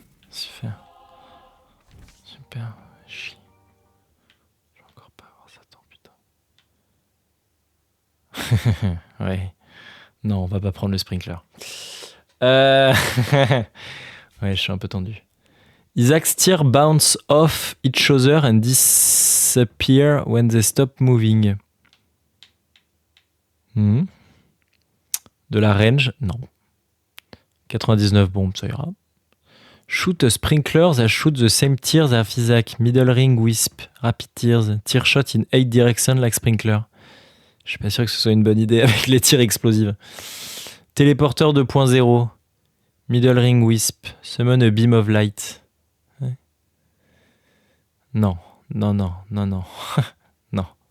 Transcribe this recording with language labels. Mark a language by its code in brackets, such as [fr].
[fr] Super. Super. Chie. Je vais encore pas avoir Satan, putain. Ouais. Non, on va pas prendre le sprinkler. Ouais, je suis un peu tendu. [en] Isaac's tears bounce off each other and disappear when they stop moving. [fr] De la range? Non. 99 bombes, ça ira. [en] Shoot a sprinkler that shoot the same tears as Isaac. Middle ring wisp. Rapid tears. Tear shot in 8 directions like sprinkler. [fr] Je suis pas sûr que ce soit une bonne idée avec les tirs explosifs. [en] Téléporteur 2.0. Middle ring wisp. Summon a beam of light. [fr] Ouais. Non. Non, non, non, non. Non.